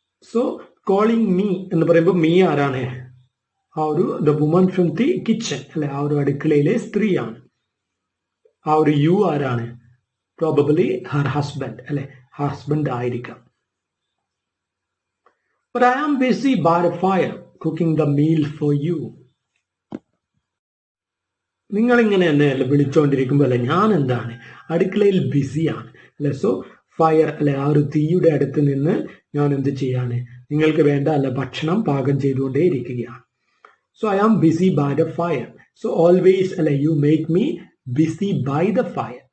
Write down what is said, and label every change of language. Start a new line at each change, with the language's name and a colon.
Malayalam: So calling me എന്ന് പറയുമ്പോൾ me ആരാണ്, ആ ഒരു
English: the woman from the kitchen
Malayalam: അല്ലെ, ആ ഒരു അടുക്കളയിലെ സ്ത്രീയാണ്. ആ ഒരു യു ആരാണ്,
English: probably her husband
Malayalam: അല്ലെ, ഹസ്ബൻഡ് ആയിരിക്കാം.
English: But I am busy by the fire cooking the meal for you.
Malayalam: നിങ്ങളിങ്ങനെ എന്നെ അല്ലെ വിളിച്ചോണ്ടിരിക്കുമ്പോൾ അല്ലെ ഞാൻ എന്താണ് അടുക്കളയിൽ ബിസിയാണ് അല്ലെ. സോ ഫയർ അല്ലെ ആ ഒരു തീയുടെ അടുത്ത് നിന്ന് ഞാൻ എന്ത് ചെയ്യാണ്, നിങ്ങൾക്ക് വേണ്ട അല്ലെ ഭക്ഷണം പാകം ചെയ്തുകൊണ്ടേ ഇരിക്കുകയാണ്.
English: So I am busy by the fire. So always അല്ലെ you make me busy by the fire.